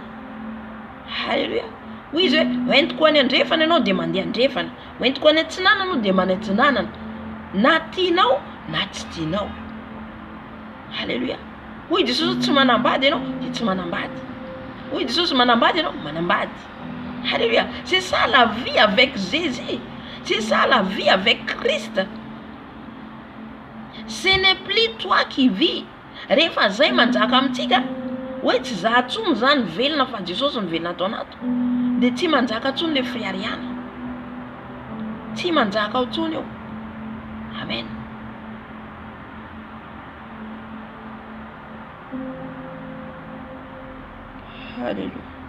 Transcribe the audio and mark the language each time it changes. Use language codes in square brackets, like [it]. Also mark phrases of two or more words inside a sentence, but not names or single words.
[mg] Halleluia. Hoy izy hoe entiko any andrefana ianao dia mandeha andrefana, entiko any antsinana ianao dia mandeha antsinanana, na tianao na tsy tianao. Halleluia. Hoy Jesosy tsy manambady ianao dia tsy manambady. Hoy Jesosy manambady ianao, manambady. Alléluia. [fr] C'est ça la vie avec Jésus. C'est ça la vie avec Christ. Ce n'est plus toi qui vis. [mg] Rehefa zay manjaka amintsika, hoe tsy za tsony zany velona fa Jesosy ny velona atao anato. Dia tsy manjaka tsony le firiariana. Tsy manjaka ao tsony eo. Amen. Alléluia.